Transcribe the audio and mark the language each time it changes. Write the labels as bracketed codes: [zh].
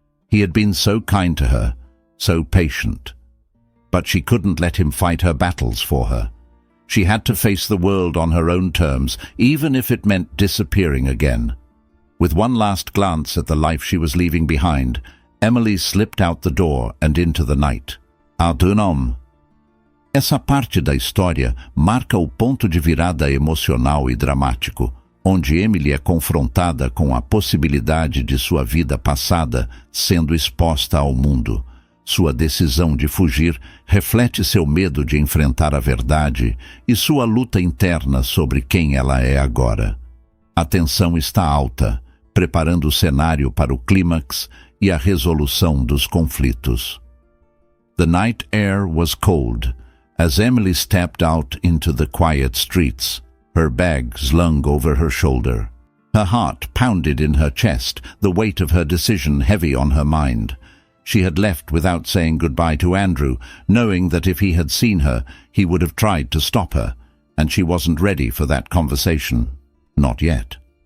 [en] He had been so kind to her, so patient. But she couldn't let him fight her battles for her. She had to face the world on her own terms, even if it meant disappearing again. With one last glance at the life she was leaving behind, Emily slipped out the door and into the night. Adunam. [pt] Essa parte da história marca o ponto de virada emocional e dramático, onde Emily é confrontada com a possibilidade de sua vida passada sendo exposta ao mundo. Sua decisão de fugir reflete seu medo de enfrentar a verdade e sua luta interna sobre quem ela é agora. A tensão está alta, preparando o cenário para o clímax e a resolução dos conflitos. [en] The night air was cold as Emily stepped out into the quiet streets, her bag slung over her shoulder. Her heart pounded in her chest, the weight of her decision heavy on her mind. She had left without saying goodbye to Andrew, knowing that if he had seen her, he would have tried to stop her, and she wasn't ready for that conversation. Not yet.